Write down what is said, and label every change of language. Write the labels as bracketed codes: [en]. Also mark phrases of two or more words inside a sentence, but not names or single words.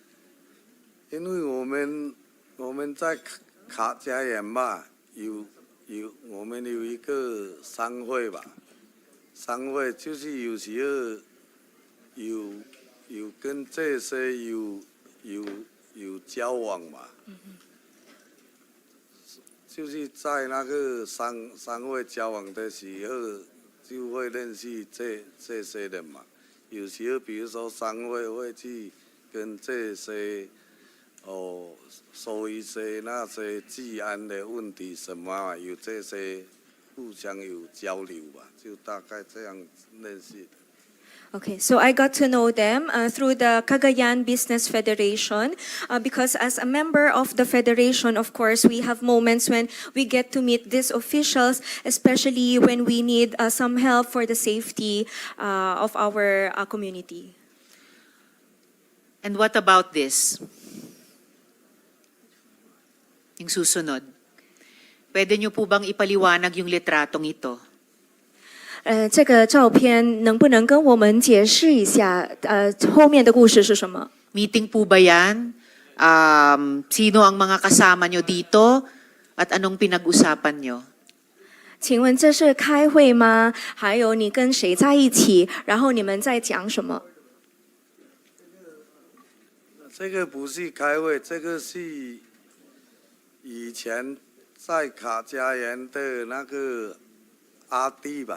[zh] 因为我们在卡加园吧， 我们有一个商会吧，商会就是有时候有跟这些有交往嘛，就是在那个商会交往的时候，就会认识这些人嘛。有时候比如说商会会去跟这些说一些那些治安的问题什么啊，有这些互相有交流吧，就大概这样认识。 [en] Okay, so I got to know them through the Cagayan Business Federation because as a member of the federation, of course, we have moments when we get to meet these officials, especially when we need some help for the safety of our community. And what about this? [tl] Yung susunod. Pwede niyo po bang ipaliwanag yung litratong ito? [zh] 这个照片能不能跟我们解释一下后面的故事是什么？ [tl] Meeting po ba yan? Sino ang mga kasama nyo dito? At anong pinag-usapan nyo? [zh] 请问这是开会吗？还有你跟谁在一起？然后你们在讲什么？这个不是开会，这个是以前在卡加园的那个阿弟吧。